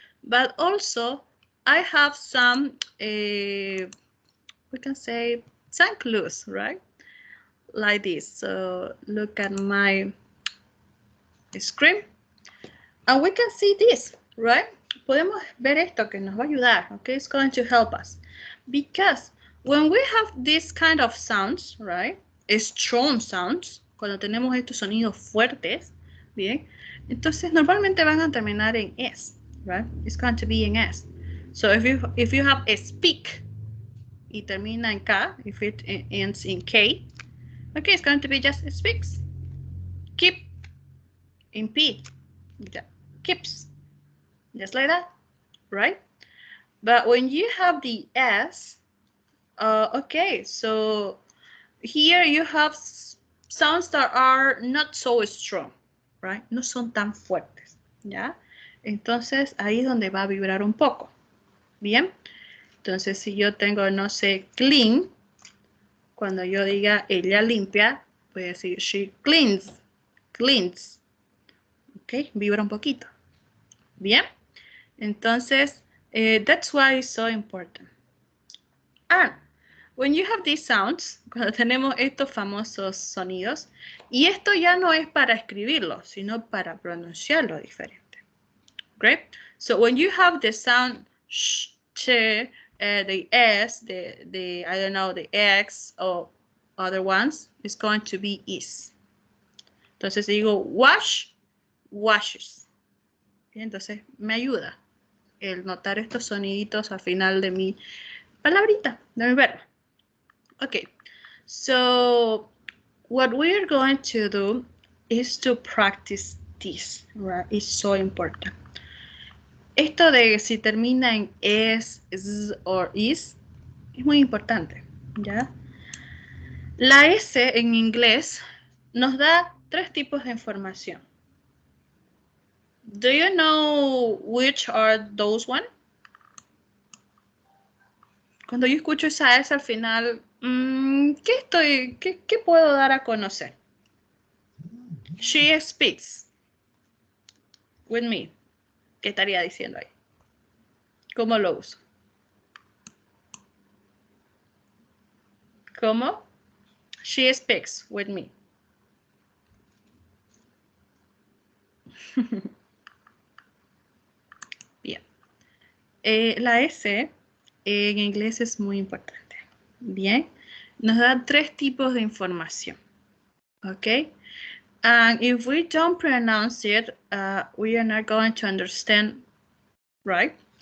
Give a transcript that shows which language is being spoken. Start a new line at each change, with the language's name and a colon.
English: But also, I have some, we can say, some clues, right? Like this. So look at my screen. And we can see this, right?
Spanish: Podemos ver esto que nos va a ayudar, okay?
English: It's going to help us. Because when we have this kind of sounds, right? Strong sounds,
Spanish: cuando tenemos estos sonidos fuertes, bien, entonces normalmente van a terminar en S,
English: right? It's going to be in S. So if you have a speak
Spanish: y termina en K,
English: if it ends in K, okay, it's going to be just speaks. Keep in P, yeah. Keeps, just like that, right? But when you have the S, okay, so here you have sounds that are not so strong, right?
Spanish: No son tan fuertes, ¿ya? Entonces ahí es donde va a vibrar un poco, ¿bien? Entonces si yo tengo, no sé, clean, Cuando yo diga ella limpia, voy a decir
English: she cleans.
Spanish: Cleans. Ok, vibra un poquito. Bien.
English: Entonces, that's why it's so important. And when you have these sounds,
Spanish: cuando tenemos estos famosos sonidos, y esto ya no es para escribirlo, sino para pronunciarlo diferente.
English: Great. So when you have the sound sh, che, the s, the I don't know, the x or other ones, it's going to be is.
Spanish: Entonces digo wash, washes. Bien, entonces me ayuda el notar estos soniditos al final de mi palabrita, de mi verbo.
English: Okay, so what we're going to do is to practice this, right? It's so important.
Spanish: Esto de si termina en es, o is, es muy importante, ¿ya? La S en inglés nos da 3 tipos de información.
English: Do you know which are those one?
Spanish: Cuando yo escucho esa S al final, ¿qué puedo dar a conocer?
English: She speaks with me.
Spanish: ¿Qué estaría diciendo ahí? ¿Cómo lo uso? ¿Cómo?
English: She speaks with me.
Spanish: Bien. La S en inglés es muy importante. Bien. Nos da 3 tipos de información. ¿Ok?
English: And if we don't pronounce it, we are not going to understand, right?